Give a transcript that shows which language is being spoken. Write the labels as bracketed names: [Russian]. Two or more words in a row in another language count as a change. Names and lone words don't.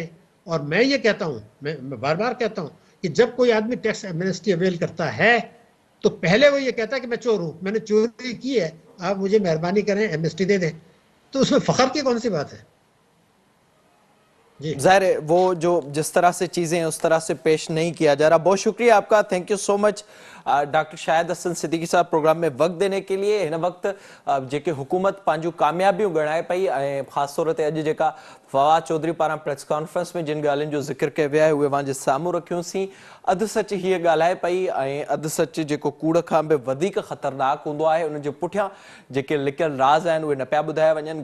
[Urdu] اور میں یہ کہتا ہوں, میں بار بار کہتا ہوں کہ جب کوئی آدمی [English] tax amnesty avail [Urdu] کرتا ہے تو پہلے وہ یہ کہتا ہے کہ میں چور ہوں, میں نے چوری کی ہے, آپ مجھے مہربانی کریں ایمنسٹی دے دیں. تو اس میں فخر کی کون سی بات ہے؟ ظاہر ہے وہ جو جس طرح سے چیزیں اس طرح سے پیش نہیں کیا جا رہا. بہت شکریہ آپ کا, [English] thank you so much [Urdu] ڈاکٹر شاہد حسن صدیقی صاحب پروگرام میں وقت دینے کے لیے. [Sindhi] हिन वक़्तु जेके हुकूमत पंहिंजूं कामयाबियूं ॻणाए पई ऐं ख़ासि तौर ते अॼु जेका फवाद चौधरी पारां [English] press conference [Sindhi] में जिन ॻाल्हियुनि जो ज़िक्र कयो वियो आहे उहे पंहिंजे साम्हूं रखियूंसीं. अधु सच हीअ ॻाल्हाए पई ऐं अधु सच जेको कूड़ खां बि वधीक ख़तरनाक हूंदो आहे, उन जे पुठियां जेके लिकियल राज़ आहिनि उहे न पिया ॿुधाया वञनि.